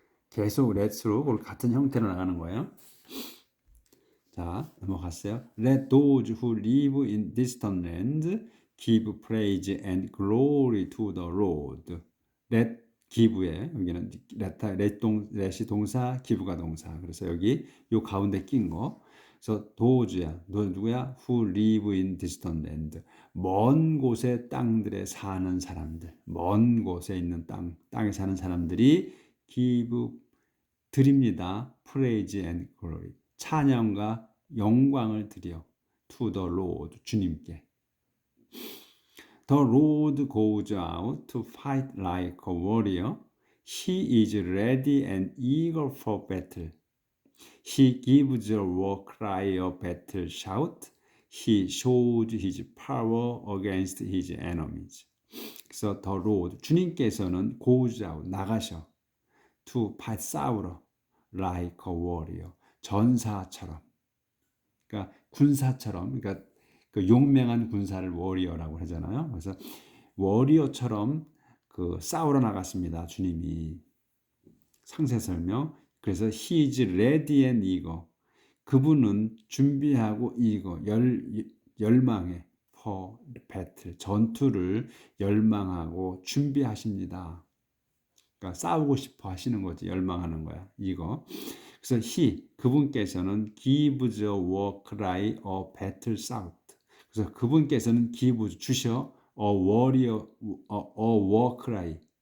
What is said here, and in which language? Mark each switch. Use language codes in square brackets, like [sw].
[ko] 계속 let's로 같은 형태로 나가는 거예요. 자, 넘어갔어요. [en] Let those who live in distant lands give praise and glory to the Lord. [ko] Let give에 여기는 let이 동사, give가 동사. 그래서 여기 요 가운데 낀 거. 그래서 those야. 너 누구야? [en] Who live in distant land. [ko] 먼 곳의 땅들에 사는 사람들. 먼 곳에 있는 땅에 사는 사람들이 give 드립니다. [en] praise and glory. [ko] 찬양과 영광을 드려 [en] to the Lord [ko] 주님께. [en] The Lord goes out to fight like a warrior. He is ready and eager for battle. He gives a war cry of battle shout. He shows his power against his enemies. 그래서 the Lord [ko] 주님께서는 [en] goes out [ko] 나가셔 [en] to fight [ko] 싸우러 [en] like a warrior [ko] 전사처럼. 그러니까 군사처럼, 그러니까 그 용맹한 군사를 워리어라고 하잖아요. 그래서 워리어처럼 그 싸우러 나갔습니다. 주님이 상세 설명. [en] 그래서 he is ready and eager. [ko] 그분은 준비하고 eager 열망해 [en] for battle [ko] 전투를 열망하고 준비하십니다. 그러니까 싸우고 싶어 하시는 거지. 열망하는 거야. 이거. 그래서 그분께서는 [en] gives a war cry, a battle shout. [ko] 그래서 그분께서는 [en] give [ko] 주셔 [en] a warrior, a war cry.